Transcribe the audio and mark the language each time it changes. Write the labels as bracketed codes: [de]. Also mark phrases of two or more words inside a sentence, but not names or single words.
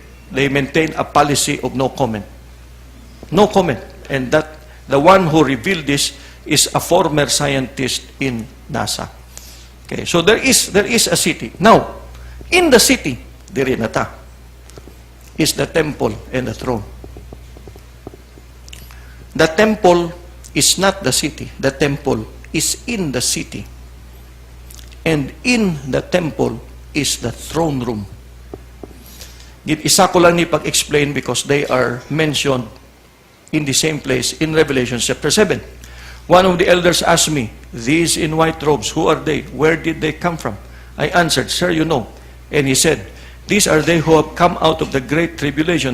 [en] They maintain a policy of no comment. No comment. And that the one who revealed this is a former scientist in NASA. Okay, so there is a city. Now, in the city, [ceb] diri na ta, [en] is the temple and the throne. The temple is not the city. The temple is in the city. And in the temple is the throne room. [ceb] Isa ko lang ni pag-explain [en] because they are mentioned in the same place in Revelation chapter 7. One of the elders asked me, these in white robes, who are they? Where did they come from? I answered, sir, you know. And he said, these are they who have come out of the great tribulation.